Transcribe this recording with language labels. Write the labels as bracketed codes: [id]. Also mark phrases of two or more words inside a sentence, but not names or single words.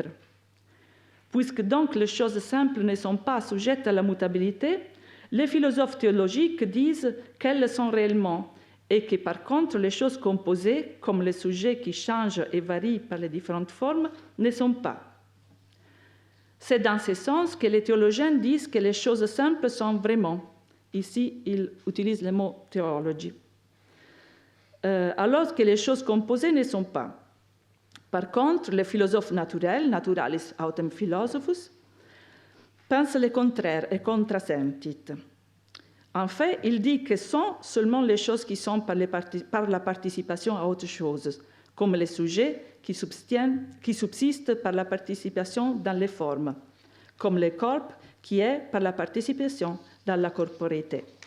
[fr] Puisque donc les choses simples ne sont pas sujettes à la mutabilité, les philosophes théologiques disent qu'elles sont réellement, et que par contre les choses composées, comme les sujets qui changent et varient par les différentes formes, ne sont pas. C'est dans ce sens que les théologiens disent que les choses simples sont vraiment. Ici, ils utilisent le mot théologie. Alors que les choses composées ne sont pas. Par contre, les philosophes naturels, [la] naturalis autem philosophus, [fr] pensent le contraire et contrasentit. En fait, il dit que sont seulement les choses qui sont par la participation à autre chose, comme les sujets qui subsistent par la participation dans les formes, comme le corps qui est par la participation dans la corporéité.